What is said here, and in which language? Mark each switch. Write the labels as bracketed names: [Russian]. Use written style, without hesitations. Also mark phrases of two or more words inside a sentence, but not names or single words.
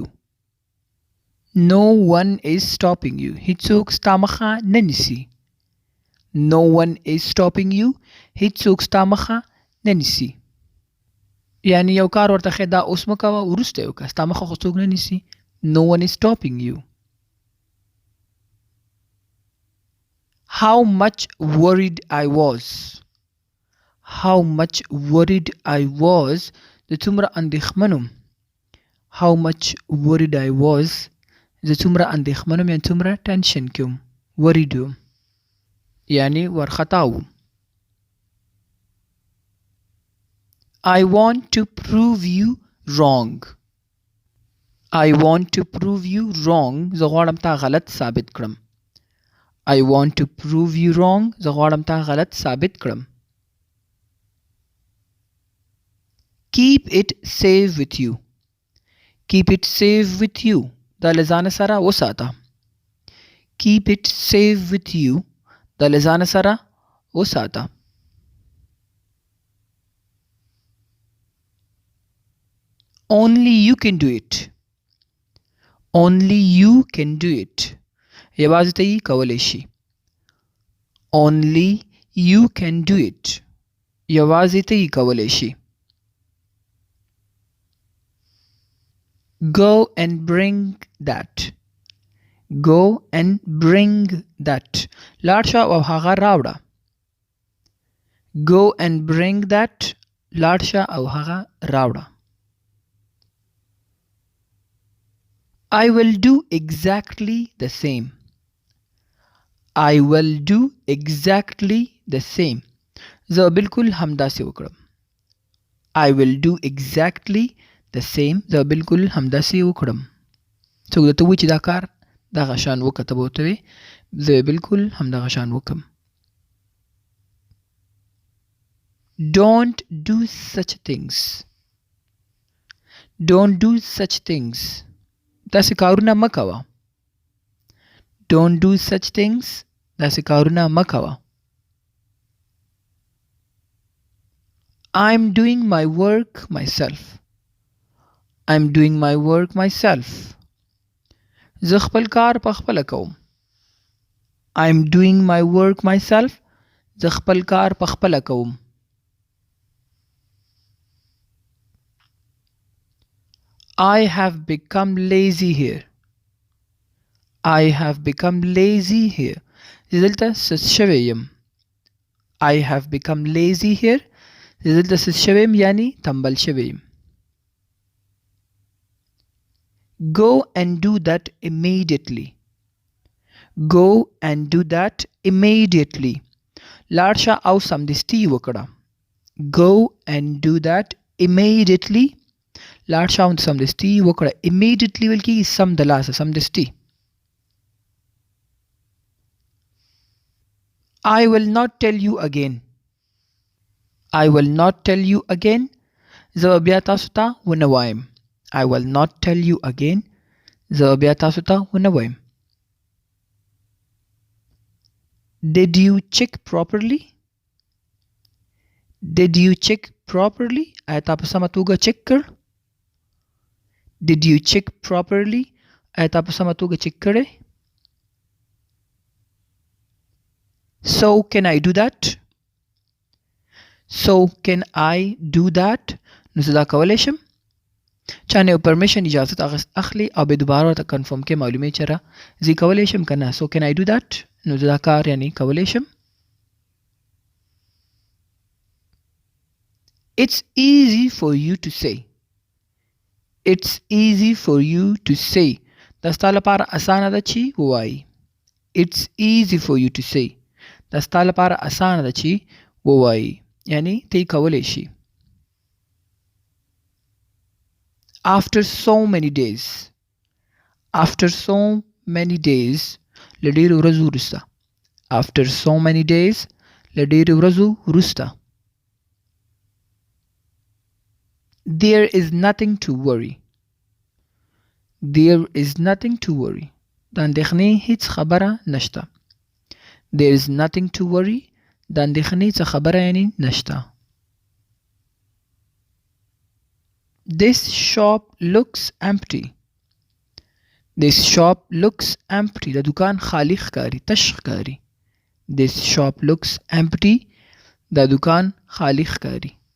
[English] No one is stopping you. [Pashto] هیڅوک ستا مخه نه نیسي. [English] No one is stopping you. [Pashto] هیڅوک ستا مخه نه نیسي. یعنی یو کار ورته ښه دا اوس مه کوه، وروسته یې وکړه، ستا مخه خو څوک نه نیسي. [English] No one is stopping you. How much worried I was. How much worried I was. [Pashto] د څومره اندېښمن وم. [English] How much worried I was. [Pashto] زه څومره اندېښمن وم، یعنې څومره ټینشن کې وم. worried وم یعنی وارخطا وم. [English] I want to prove you wrong. I want to prove you wrong. [Pashto] زه غواړم تا غلط ثابت کړم. [English] I want to prove you wrong. [Pashto] زه غواړم تا غلط ثابت کړم. [English] Keep it safe with you. Keep it safe with you. [Pashto] دا له ځانه سره وساته. [English] Keep it safe with you. [Pashto] دا له ځانه سره وساته. [English] Only you can do it. Only you can do it. [Pashto] یوازې ته یې کولی شي. [English] Only you can do it. [Pashto] یوازې ته یې کولی شي. [English] Go and bring that. Go and bring that. [Pashto] لاړ شه او هغه راوړه. [English] Go and bring that. [Pashto] لاړ شه او هغه راوړه. [English] I will do exactly the same. I will do exactly the same. [Pashto] زه بالکل همداسې وکړم. [English] I will do exactly the same. [Pashto] زه بالکل همداسې وکړم. څوک درته ووایي چې دا کار دغه شان وکړه ته به ورته وایې زه بالکل همدغه شان وکړم. [English] Don't do such things. Don't do such things. [Pashto] داسې کارونه مه کوه. [English] Don't do such things. [Pashto] داسې کارونه مه کوه. [English] I'm doing my work myself. I'm doing my work myself. [Pashto] زه خپل کار په خپله کوم. [English] I'm doing my work myself. [Pashto] زه خپل کار په خپله کوم. [English] I have become lazy here. I have become lazy here. [Pashto] زه دلته سست شوی یم. [English] I have become lazy here. [Pashto] زه دلته سست شوی یم یعنی تنبل شوی یم. [English] Go and do that immediately. Go and do that immediately. [Pashto] لاړ شه او سمدستي وکړه. [English] Go and do that immediately. [Pashto] لاړ شه او سمدستي وکړه. Immediately ویل کېږي سم د لاسه سمدستي. [English] I will not tell you again. I will not tell you again. [Pashto] زه بیا تاسو ته ونه وایم. [English] I will not tell you again. [Pashto] زه بیا تاسو ته ونه وایم. [English] Did you check properly? Did you check properly? [Pashto] آیا تا په سمه توګه چک کړ؟ [English] Did you check properly? [Pashto] آیا تا په سمه توګه چک کړی؟ [English] So can I do that? So can I do that? [Pashto] نو زه دا کولی شم؟ چا نه یو پرمیشن اجازت اخلي او بیا دوباره ورته کنفرم کې معلومې چې را زه کولی شم که نه. [English] So can I do that? [Pashto] نو زه دا کار یعنی کولی شم. [English] It's easy for you to say. It's easy for you to say. [Pashto] دا ستا لپاره اسانه ده چې ووایي. [English] It's easy for you to say. [Pashto] دا ستا لپاره اسانه ده چې ووایي یعنی ته یې کولی شي. [English] After so many days. After so many days. [Pashto] له ډېرو ورځو وروسته. [English] After so many days. [Pashto] له ډېرو ورځو وروسته. [English] There is nothing to worry. There is nothing to worry. [Pashto] د اندېښنې هیڅ خبره نشته. [English] There is nothing to worry. [Pashto] د اندېښنې څه خبره یعنی نشته. [English] This shop looks empty. This shop looks empty. [Pashto] د دکان خالی ښکاري تش ښکاري. [English] This shop looks empty. [Pashto] د دکان خالی ښکاري.